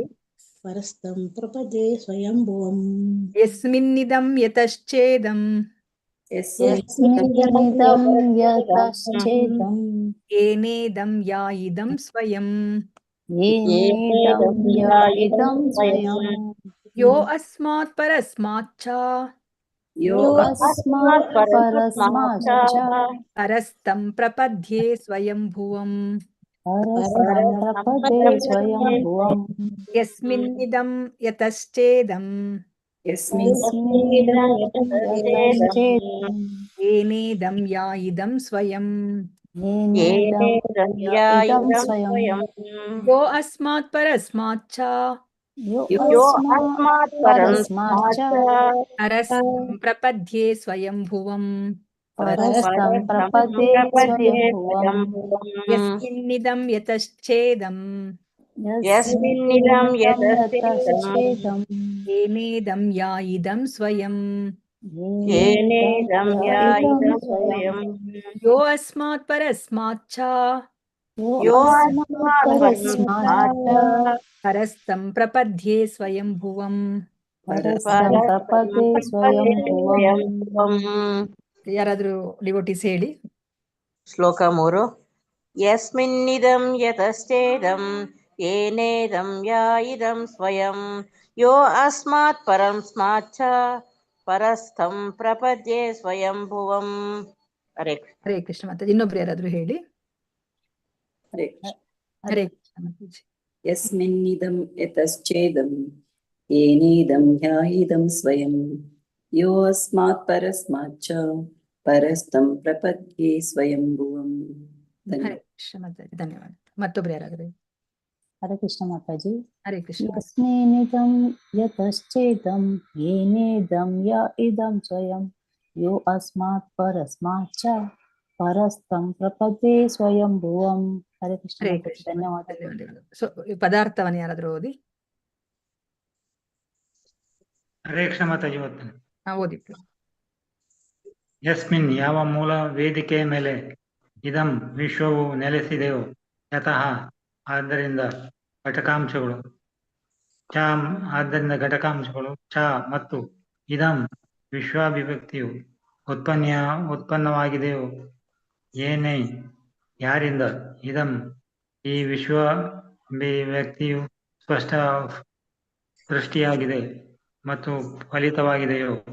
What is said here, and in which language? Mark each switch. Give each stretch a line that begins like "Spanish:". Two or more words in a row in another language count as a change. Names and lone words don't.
Sanskrit: ಪರಸ್ತಂ ಪ್ರಪದೇ ಸ್ವಯಂಭುವಂ. ಯಸ್ಮಿನ್ನಿದಂ ಯತಶ್ಚೇದಂ ಯಸ್ಮಿನ್ನಿದಂ ಯತಶ್ಚೇದಂ ಏನೇದಂ ಯಾಯಿದಂ ಸ್ವಯಂ ಏನೇದಂ ಯಾಯಿದಂ ಸ್ವಯಂ ಯೋ ಅಸ್ಮಾತ್ ಪರಸ್ಮಾಚ್ಚ ಯೋ ಅಸ್ಮಾತ್ ಪರಸ್ಮಾಚ್ಚ ಪರಸ್ತಂ ಪ್ರಪದ್ಯೆ ಸ್ವಯಂ ಭುವಂ. ಪರಸ್ತಂ ಪ್ರಪದೇ ಸ್ವಯಂ ಭುವಂ. ಯಸ್ಮಿನ್ನಿದಂ ಯತಶ್ಚೇದಂ ಯಸ್ಮಿನ್ನಿದಂ ಯತಶ್ಚೇದಂ ಏನೇದಂ ಯಾಯಿದಂ ಸ್ವಯಂ ಏನೇದಂ ಇದಂ ಇದಂ ಸ್ವಯಂ ಸ್ವಯಂ ಯೋ ಅಸ್ಮಾತ್ ಪರಸ್ಮಾತ್ ಚ ಯೋ ಯೋ ಅಸ್ಮಾತ್ ಅಸ್ಮಾತ್ ಪರಂ ಪರಸ್ಮಾತ್ ಚ ಪರಸ್ಮಂ ಪ್ರಪದ್ಯೆ ಸ್ವಯಂಭುವಂ ಪರಸ್ತಂ ಪ್ರಪದೇ ಸ್ವಯಂಭುವಂ ಯಸ್ಮಿನ್ನಿದಂ ಯತಶ್ಚೇದಂ ಯಸ್ಮಿನ್ನಿದಂ ಯತಶ್ಚೇದಂ ಯತಶ್ಚೇದಂ ಏನೇದಂ ಯಾ ಇದಂ ಸ್ವಯಂ ಏನೇದಂ ಯಾ ಇದಂ ಇದಂ ಸ್ವಯಂ ಸ್ವಯಂ ಯೋ ಅಸ್ಮಾತ್ ಪರಸ್ಮಾತ್ ಚ ಯೋ ಅಸ್ಮಾತ್ ಪರಸ್ಮಾತ್ ಚ ಪರಸ್ತಂ ಪ್ರಪದ್ಯೆ ಸ್ವಯಂಭುವಂ ಪರಸ್ತಂ ಪ್ರಪದೇ ಸ್ವಯಂಭುವಂ.
Kannada: ಯಾರಾದ್ರೂ ಡಿವೋಟೀಸ್ ಹೇಳಿ.
Sanskrit: ಶ್ಲೋಕ 3. ಯಸ್ಮಿನ್ನಿದಂ ಯತಶ್ಚೇದಂ ಏನೇದಂ ಯಾ ಇದಂ ಸ್ವಯಂ ಯೋ ಅಸ್ಮಾತ್ ಪರಸ್ಮಾತ್ ಚ ಪರಸ್ಥಂ ಪ್ರಪದ್ಯೆ ಸ್ವಯಂಭುವಂ.
Kannada: ಹರೇ ಕೃಷ್ಣ. ಹರೇ ಕೃಷ್ಣ ಮಾತಾಜಿ. ಇನ್ನೊಬ್ರು ಯಾರಾದ್ರೂ ಹೇಳಿ. ಹರೇ ಕೃಷ್ಣ. ಹರೇ ಕೃಷ್ಣ ಮಾತಾಜಿ.
Sanskrit: ಯಸ್ಮಿನ್ನಿದಂ ಯತಶ್ಚೇದಂ ಏನೇದಂ ಹ್ಯಾಯಿದಂ ಸ್ವಯಂ ಯೋ ಅಸ್ಮಾತ್ ಪರಸ್ಮಾತ್ ಚ ಪರಸ್ತಂ ಪ್ರಪದ್ಯೆ ಸ್ವಯಂಭುವಂ.
Kannada: ಹರೇ ಕೃಷ್ಣ ಮಾತಾಜಿ. ಧನ್ಯವಾದ. ಮತ್ತೊಬ್ರು ಯಾರಾದ್ರೂ. ಹರೇ ಕೃಷ್ಣ ಮಾತಾಜಿ. ಹರೇ ಕೃಷ್ಣ.
Sanskrit: ಯಸ್ಮಿನ್ನಿದಂ ಯತಶ್ಚೇದಂ ಏನೇದಂ ಯ ಇದಂ ಸ್ವಯಂ ಯೋ ಅಸ್ಮಾತ್ ಪರಸ್ಮಾತ್ ಚ ಪರಸ್ತಂ ಪ್ರಪದೇ ಸ್ವಯಂಭುವಂ. ಹರೇ ಕೃಷ್ಣ
Kannada: ಹರೇ ಮಾತಾಜಿ. ಕೃಷ್ಣ. ಧನ್ಯವಾದಗಳು. ಧನ್ಯವಾದಗಳು. ಸೊ ಪದಾರ್ಥವನ್ನು ಯಾರಾದ್ರೂ ಓದಿ. ಹರೇ ಕೃಷ್ಣ ಮಾತಾಜಿ ಓದ್ತೇನೆ. ಓದಿ. ಯಸ್ಮಿನ್ ಯಾವ ಮೂಲ ವೇದಿಕೆಯ ಮೇಲೆ ಇದಂ ವಿಶ್ವವು ನೆಲೆಸಿದೆಯೋ ಯತಃ ಆದ್ದರಿಂದ ಘಟಕಾಂಶಗಳು ಚ ಆದ್ದರಿಂದ ಘಟಕಾಂಶಗಳು ಚ ಮತ್ತು ಇದಂ ವಿಶ್ವಾಭಿವ್ಯಕ್ತಿಯು ಉತ್ಪನ್ನವಾಗಿದೆಯೋ ಏನೇ ಯಾರಿಂದ ಇದಂ ಈ ವಿಶ್ವಾಭಿವ್ಯಕ್ತಿಯು ಸ್ಪಷ್ಟ ಸೃಷ್ಟಿಯಾಗಿದೆ ಮತ್ತು ಫಲಿತವಾಗಿದೆಯೋ